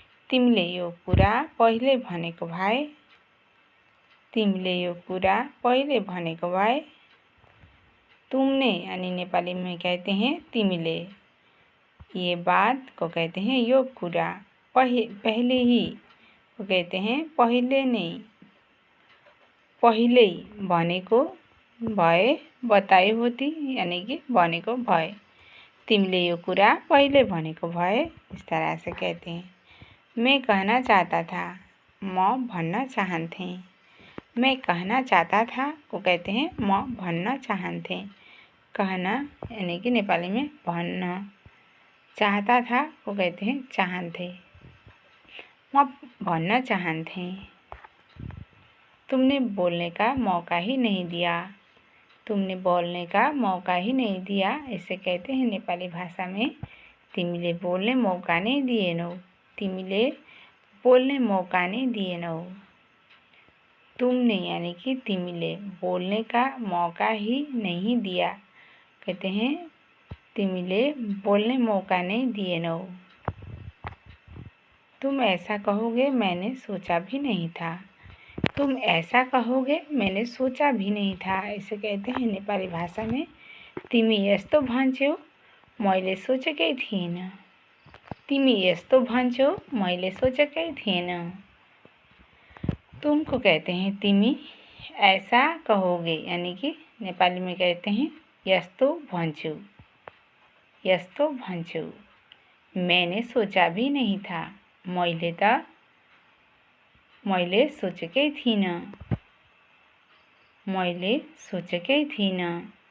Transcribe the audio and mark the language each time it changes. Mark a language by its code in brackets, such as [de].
[ne] तिमीले यो कुरा पहिले भनेको भए। तिमीले यो कुरा पहिले भनेको भए। [hi] तुमने यानी नेपाली में कहते हैं तिमीले। ये बात को कहते हैं [ne] यो कुरा। [hi] पहले ही को कहते हैं [ne] पहिले नै। पहिले भनेको भए [hi] बताई होती यानी कि [ne] भनेको भए। तिमीले यो कुरा पहिले भनेको भए। [hi] इस तरह से कहते हैं। मैं कहना चाहता था। [ne] म भन्न चाहन्थेँ। [hi] मैं कहना चाहता था को कहते हैं [ne] म भन्न चाहन्थे। [hi] कहना यानी कि नेपाली में भन्न, चाहता था को कहते हैं चाहन्थे। [ne] म भन्न चाहन्थे। [hi] तुमने बोलने का मौका ही नहीं दिया। तुमने बोलने का मौका ही नहीं दिया इसे कहते हैं नेपाली भाषा में [ne] तिमीले बोल्ने मौका नै दिएनौ। तिमीले बोल्ने मौका नै दिएनौ। [hi] तुमने यानी कि तिमीले बोलने का मौका ही नहीं दिया, कहते हैं [ne] तिमीले बोल्ने मौका नहीं दिएनौ। [hi] तुम ऐसा कहोगे मैंने सोचा भी नहीं था। तुम ऐसा कहोगे मैंने सोचा भी नहीं था इसे कहते हैं नेपाली भाषा में [ne] तिमी यस्तो भन्छौ मैले सोचेकै थिइनँ। तिमी यस्तो भन्छौ मैले सोचेकै थिइनँ। [hi] तुमको कहते हैं तिमी ऐसा कहोगे यानी कि नेपाली में कहते हैं [ne] यस्तो भन्छु। यस्तो भन्छु। [hi] मैंने सोचा भी नहीं था। [ne] मैले सोचेकै थिइनँ। मैले सोचेकै थिइनँ।